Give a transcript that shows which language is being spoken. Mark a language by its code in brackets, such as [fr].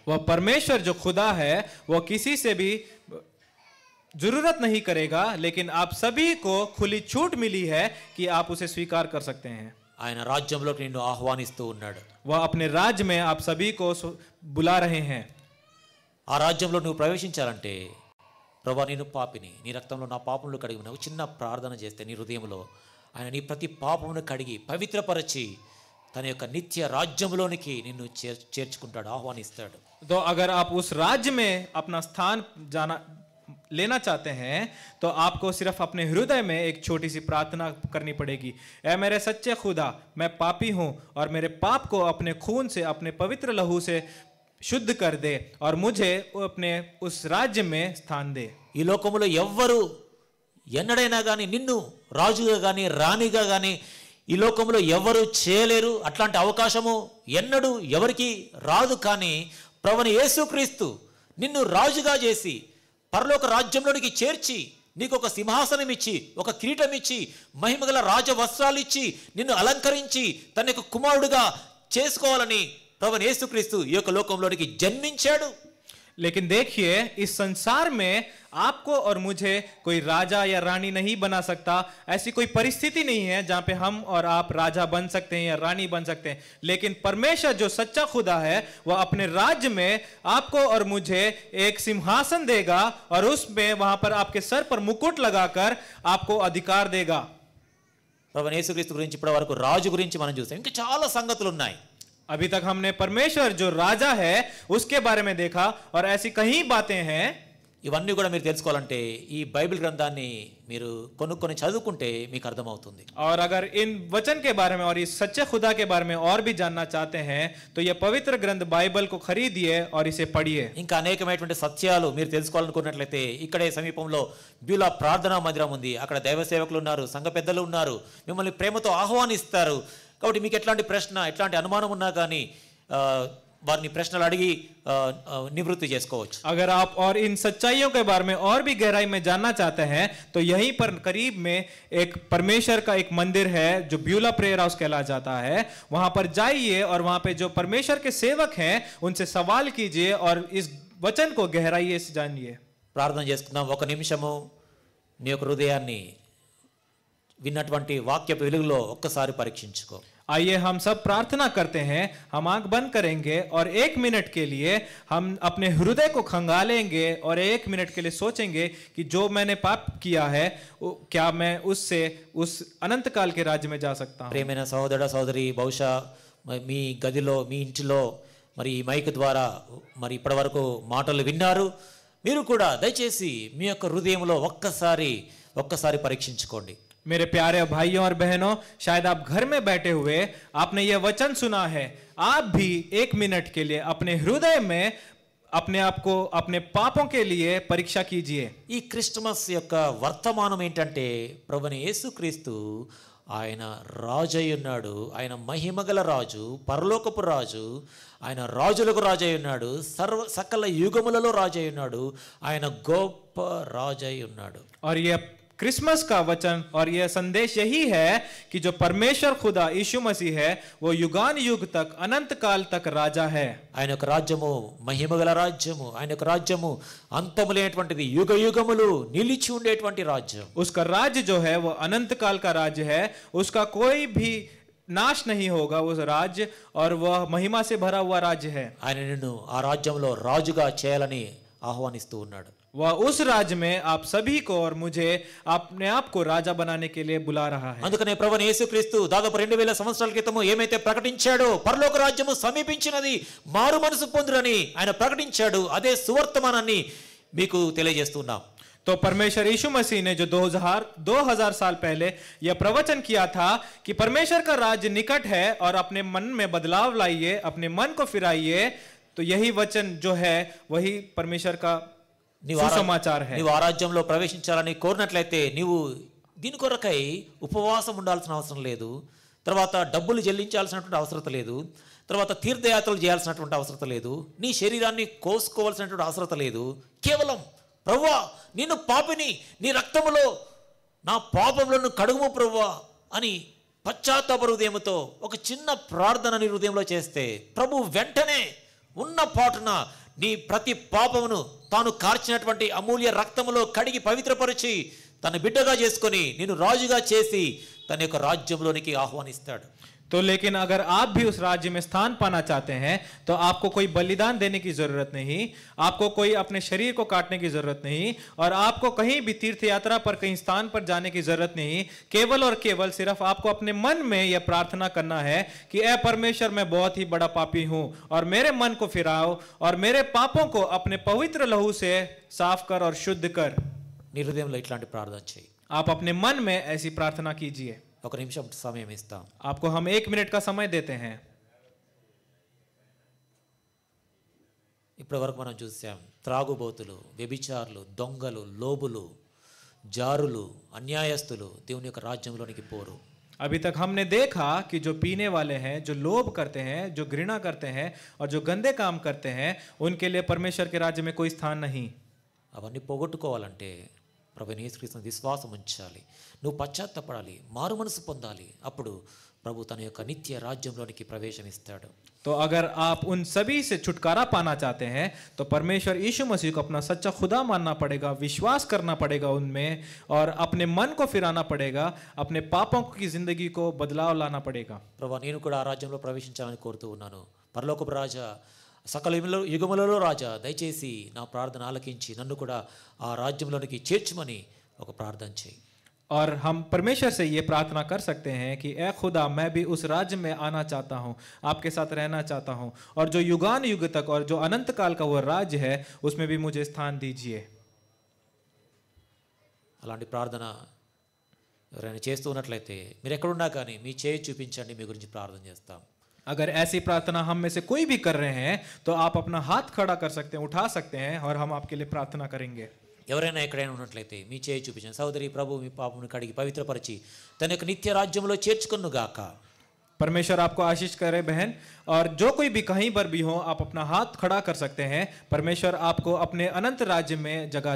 [hi] वह परमेश्वर जो खुदा है वो किसी से भी जरूरत नहीं करेगा, लेकिन आप सभी को खुली छूट मिली है कि आप उसे स्वीकार कर सकते हैं. [te] ఆయన రాజ్యంలోకి నిన్ను ఆహ్వానిస్తూ ఉన్నాడు. [hi] वह अपने राज्य में आप सभी को बुला रहे हैं. [te] ఆ రాజ్యంలో నువ్వు ప్రవేశించాలంటే, ప్రభువా నేను పాపిని, నీ రక్తంలో నా పాపములు కడిగి ఒక చిన్న ప్రార్థన చేస్తే నీ హృదయంలో ఆయన నీ ప్రతి పాపమును కడిగి పవిత్రపరచి తన యొక్క నిత్య రాజ్యంలోనికి నిన్ను చేర్చుకుంటాడు, ఆహ్వానిస్తాడు. [hi] तो अगर आप उस राज्य में अपना स्थान लेना चाहते हैं तो आपको सिर्फ अपने हृदय में एक छोटी सी प्रार्थना करनी पड़ेगी. ऐ मेरे सच्चे खुदा, मैं पापी हूं और मेरे पाप को अपने खून से, अपने पवित्र लहू से शुद्ध कर दे और मुझे अपने उस राज्य में स्थान दे. [te] ఈ లోకములో ఎవ్వరు ఎన్నడైనా కానీ నిన్ను రాజుగా కానీ రాణిగా కానీ ఈ లోకంలో ఎవరు చేయలేరు, అట్లాంటి అవకాశము ఎన్నడూ ఎవరికి రాదు. కానీ ప్రభువైన యేసుక్రీస్తు నిన్ను రాజుగా చేసి పరలోక రాజ్యంలోనికి చేర్చి నీకు ఒక సింహాసనం ఇచ్చి, ఒక కిరీటం ఇచ్చి, మహిమగల రాజ వస్త్రాలు ఇచ్చి, నిన్ను అలంకరించి తన యొక్క కుమారుడుగా చేసుకోవాలని ప్రభువైన యేసుక్రీస్తు ఈ యొక్క లోకంలోనికి జన్మించాడు. [hi] लेकिन देखिए, इस संसार में आपको और मुझे कोई राजा या रानी नहीं बना सकता। ऐसी कोई परिस्थिति नहीं है जहां पे हम और आप राजा बन सकते हैं या रानी बन सकते हैं। लेकिन परमेश्वर जो सच्चा खुदा है, वह अपने राज्य में आपको और मुझे एक सिंहासन देगा और उसमें वहां पर आपके सर पर मुकुट लगाकर आपको अधिकार देगा। [te] ప్రభువైన యేసుక్రీస్తు గురించి ఇప్పటి వరకు రాజు గురించి మనం చూసాం. ఇంకా చాలా సంగతులు ఉన్నాయి. [hi] अभी तक हमने परमेश्वर जो राजा है उसके बारे में देखा और ऐसी कई बातें हैं। [te] ఇవన్నీ కూడా మీరు తెలుసుకోవాలంటే ఈ బైబిల్ గ్రంథాన్ని మీరు కొనుక్కొని చదువుకుంటే మీకు అర్థమవుతుంది. [hi] और अगर इन वचन के बारे में और इस सच्चे खुदा के बारे में और भी जानना चाहते हैं तो यह पवित्र ग्रंथ बाइबल को खरीदिए और इसे पढ़िए। [te] ఇంకా అనేకమైనటువంటి సత్యాలు మీరు తెలుసుకోవాలనుకున్నట్లయితే ఇక్కడే సమీపంలో బ్యూలా ప్రార్థనా మందిరం ఉంది. అక్కడ దైవ సేవకులు ఉన్నారు, సంఘ పెద్దలు ఉన్నారు, మిమ్మల్ని ప్రేమతో ఆహ్వానిస్తారు. కాబట్టి మీకు ఎట్లాంటి ప్రశ్న, ఎట్లాంటి అనుమానం ఉన్నా కానీ వారిని ప్రశ్నలు అడిగి నివృత్తి చేసుకోవచ్చు. [hi] अगर आप और इन सच्चाइयों के बारे में और भी गहराई में जानना चाहते हैं तो यहीं पर करीब में एक परमेश्वर का एक मंदिर है जो ब्यूला प्रेयर हाउस कहला जाता है। वहां पर जाइए और वहां पे जो परमेश्वर के सेवक हैं उनसे सवाल कीजिए और इस वचन को गहराई से जानिए। [te] ప్రార్థన చేసుకుందాం. ఒక నిమిషము నీ యొక్క హృదయాన్ని విన్నటువంటి వాక్యపు వెలుగులో ఒక్కసారి పరీక్షించుకో. [hi] आइए हम सब प्रार्थना करते हैं, हम आंख बंद करेंगे और 1 मिनट के लिए हम अपने हृदय को खंगालेंगे और 1 मिनट के लिए सोचेंगे कि जो मैंने पाप किया है क्या मैं उससे उस अनंत काल के राज्य में जा सकता हूं। [te] ప్రియమైన సహోదర సహోదరి, బహుశా మీ గదిలో మీ ఇంటిలో మరి ఈ మైక్ ద్వారా మరి ఇప్పటివరకు మాటలు విన్నారు. మీరు కూడా దయచేసి మీ యొక్క హృదయంలో ఒక్కసారి పరీక్షించుకోండి. [hi] मेरे प्यारे भाइयों और बहनों, शायद आप घर में बैठे हुए आपने यह वचन सुना है, आप भी 1 मिनट के लिए अपने हृदय में अपने आप को अपने पापों के लिए परीक्षा कीजिए। [te] ఈ క్రిస్మస్ యొక్క వర్తమానం ఏంటంటే ప్రభువైన యేసుక్రీస్తు ఆయన రాజు అయి ఉన్నాడు. ఆయన మహిమగల రాజు, పరలోకపు రాజు, ఆయన రాజులకు రాజు అయి ఉన్నాడు, సకల యుగములలో రాజు అయి ఉన్నాడు, ఆయన గొప్ప రాజు అయి ఉన్నాడు. [hi] और यह क्रिसमस का वचन और यह संदेश यही है कि जो परमेश्वर खुदा यीशु मसीह है वो युगान युग तक अनंत काल तक राजा है। [te] ఆయన యొక్క రాజ్యము మహిమగల రాజ్యము, ఆయన యొక్క రాజ్యము అంతము లేనటువంటిది, యుగ యుగములు నిలిచి ఉండేటువంటి రాజ్యం. [hi] उसका राज्य जो है वो अनंत काल का राज्य है, उसका कोई भी नाश नहीं होगा उस राज्य, और वह महिमा से भरा हुआ राज्य है। [te] ఆయన నిన్ను ఆ రాజ్యంలో రాజుగా చేయాలని ఆహ్వానిస్తూ ఉన్నాడు. [hi] वह उस राज्य में आप सभी को और मुझे अपने आप को राजा बनाने के लिए बुला रहा है। [te] అందుకనే ప్రభువైన యేసుక్రీస్తు దాదాపు 2000 సంవత్సరాల క్రితము ఏమైతే ప్రకటించాడో పరలోక రాజ్యము సమీపించినది, మారు మనసు పొందురని ఆయన ప్రకటించాడు. అదే సువర్తమానాన్ని మీకు తెలియజేస్తున్నాం. [hi] तो परमेश्वर यीशु मसीह ने जो 2000 साल पहले यह प्रवचन किया था कि परमेश्वर का राज्य निकट है और अपने मन में बदलाव लाइए, अपने मन को फिराइए, तो यही वचन जो है वही परमेश्वर का [te] సుసమాచార [hi] है। [te] నీవు ఆ రాజ్యంలో ప్రవేశించాలని కోరినట్లయితే నీవు దీని కొరకై ఉపవాసం ఉండాల్సిన అవసరం లేదు, తర్వాత డబ్బులు చెల్లించాల్సినటువంటి అవసరం లేదు, తర్వాత తీర్థయాత్రలు చేయాల్సినటువంటి అవసరం లేదు, నీ శరీరాన్ని కోసుకోవాల్సినటువంటి అవసరం లేదు. కేవలం ప్రభువా నిన్ను పాపిని, నీ రక్తములో నా పాపములను కడుగుము ప్రభువా అని పశ్చాత్తాప హృదయంతో ఒక చిన్న ప్రార్థన నీ హృదయంలో చేస్తే ప్రభు వెంటనే ఉన్న పాటున నీ ప్రతి పాపమును తాను కార్చినటువంటి అమూల్య రక్తములో కడిగి పవిత్రపరిచి తన బిడ్డగా చేసుకొని నిన్ను రాజుగా చేసి తన యొక్క రాజ్యంలోనికి ఆహ్వానిస్తాడు. [hi] तो लेकिन अगर आप भी उस राज्य में स्थान पाना चाहते हैं तो आपको कोई बलिदान देने की जरूरत नहीं, आपको कोई अपने शरीर को काटने की जरूरत नहीं, और आपको कहीं भी तीर्थ यात्रा पर कहीं स्थान पर जाने की जरूरत नहीं। केवल और केवल सिर्फ आपको अपने मन में यह प्रार्थना करना है कि ऐ परमेश्वर मैं बहुत ही बड़ा पापी हूं और मेरे मन को फिराओ और मेरे पापों को अपने पवित्र लहू से साफ कर और शुद्ध कर। [te] నీ హృదయంలో ఇట్లాంటి ప్రార్థన చేయి. [hi] आप अपने मन में ऐसी प्रार्थना कीजिए। [te] ఒక నిమిషం సమయం ఇస్తాం. [hi] आपको हम 1 मिनट का समय देते हैं। [te] ఇప్పటి వరకు మనం చూసాం త్రాగుబోతులు, వ్యభిచారులు, దొంగలు, లోబులు, జారులు, అన్యాయస్తులు దేవుని యొక్క రాజ్యంలోనికి పోరు. [hi] अभी तक हमने देखा कि जो पीने वाले हैं, जो लोभ करते हैं, जो घृणा करते हैं और जो गंदे काम करते हैं, उनके लिए परमेश्वर के राज्य में कोई स्थान नहीं। [te] అవన్నీ పోగొట్టుకోవాలంటే ప్రభువైన యేసుక్రీస్తు విశ్వాసం ఉంచాలి, నువ్వు పశ్చాత్తపడాలి, మారు మనసు పొందాలి, అప్పుడు ప్రభు తన యొక్క నిత్య రాజ్యంలోనికి ప్రవేశమిస్తాడు. [hi] तो अगर आप उन सभी से छुटकारा पाना चाहते हैं तो परमेश्वर यीशु मसीह को अपना सच्चा खुदा मानना पड़ेगा, विश्वास करना पड़ेगा उनमें, और अपने मन को फिराना पड़ेगा, अपने पापों की जिंदगी को बदलाव लाना पड़ेगा। [te] ప్రభు నేను కూడా ఆ రాజ్యంలో ప్రవేశించాలని కోరుతూ ఉన్నాను. పరలోకపు రాజా, సకల యుగములలో రాజా, దయచేసి నా ప్రార్థన ఆలకించి నన్ను కూడా ఆ రాజ్యంలోనికి చేర్చుమని ఒక ప్రార్థన చేయి. [hi] और हम परमेश्वर से ये प्रार्थना कर सकते हैं कि ए खुदा, मैं भी उस राज्य में आना चाहता हूँ, आपके साथ रहना चाहता हूँ, और जो युगान युग तक और जो अनंत काल का वो राज्य है उसमें भी मुझे स्थान दीजिए। [te] అలాంటి ప్రార్థన ఎవరైనా చేస్తూ ఉన్నట్లయితే మీరు ఎక్కడున్నా కానీ మీ చేయి చూపించండి, మీ గురించి ప్రార్థన చేస్తాం. [hi] अगर ऐसी प्रार्थना हम में से कोई भी कर रहे हैं तो आप अपना हाथ खड़ा कर सकते हैं, उठा सकते हैं, और हम आपके लिए प्रार्थना करेंगे। [te] ఎవరైనా ఎక్కడైనా ఉన్నట్లయితే మీ చేయి చూపించండి. సహోదరి, ప్రభు మీ పాపమును కడిగి పవిత్రపరిచి తన యొక్క నిత్య రాజ్యంలో చేర్చుకొనుగాక. [hi] परमेश्वर आपको आशीष करे बहन, और जो कोई भी कहीं पर भी हो आप अपना हाथ खड़ा कर सकते हैं, परमेश्वर आपको अपने अनंत राज्य में जगह